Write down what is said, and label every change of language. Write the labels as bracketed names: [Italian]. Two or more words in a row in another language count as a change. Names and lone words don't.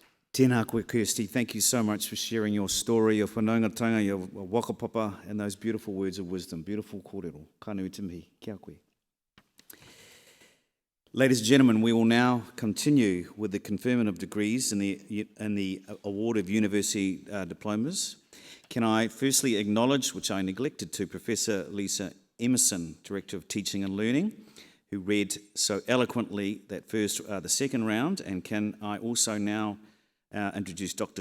[Māori] Tēnā koe, Kirsty. [English] Thank you so much for sharing your story, your whanaungatanga, your wakapapa, and those beautiful words of wisdom. [Māori] Beautiful kōrero. Ka nui te mihi. Kia koe. [English] Ladies and gentlemen, we will now continue with the conferment of degrees and the award of university diplomas. Can I firstly acknowledge, which I neglected to, Professor Lisa Emerson, Director of Teaching and Learning, who read so eloquently that the second round, and can I also now introduce Dr.